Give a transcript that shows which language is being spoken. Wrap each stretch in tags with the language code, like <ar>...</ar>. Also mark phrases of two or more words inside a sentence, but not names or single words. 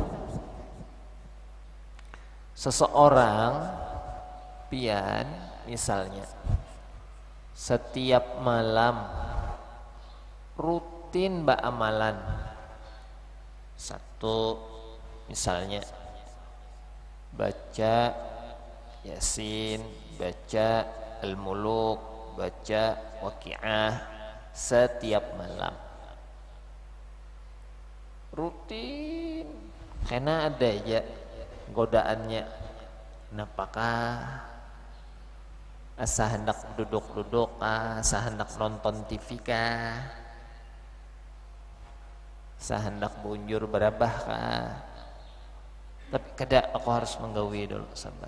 <bjn>Seseorang pian misalnya setiap malam rutin amalan satu, misalnya baca Yasin, baca Al-Muluk, baca Waqiah setiap malam, rutin, karena ada ya godaannya, kenapakah asa hendak duduk-duduk, asa hendak nonton TV kah, asa hendak bunjur berabah kah. Tapi kada, aku harus menggawi dulu, sabar.</bjn>